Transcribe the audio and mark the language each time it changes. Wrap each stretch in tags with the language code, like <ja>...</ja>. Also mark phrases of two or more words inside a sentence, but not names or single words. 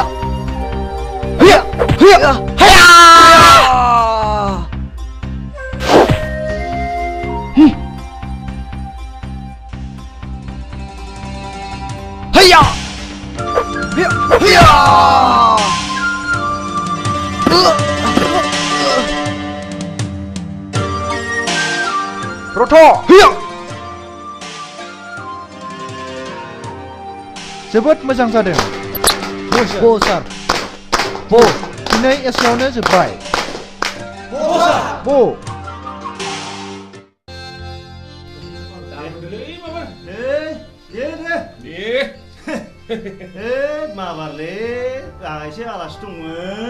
<brx>Hiya! Hiya! Hiya! Hiya! Hiya! Hiya! Proto! Hiya! जोबोद मोजां जादों। Bo sir. Bo. दिनै एसेयावनो जोबबाय। Bo sir. Bo. माबारले आं एसे आलासि दंमोन।</brx>